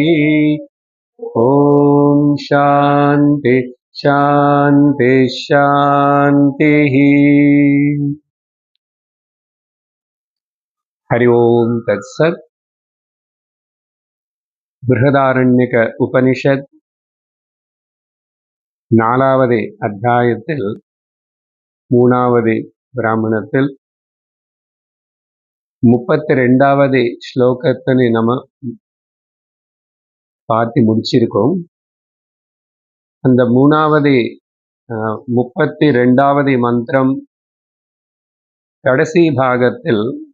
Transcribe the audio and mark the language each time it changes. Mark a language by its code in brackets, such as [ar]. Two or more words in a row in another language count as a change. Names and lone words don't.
[sa] ॐ शान्ति शान्ति शान्तिः। हरि ओम् तत्सत्। [ta] बृहदारण्यक उपनिषत् நாலாவது அத்தியாயத்தில் மூணாவது பிராமணத்தில் 32வது ஸ்லோகத்தினை நம்ம பார்த்து முடிச்சிருக்கோம். அந்த மூணாவது 32வது மந்திரம் கடைசி பாகத்தில்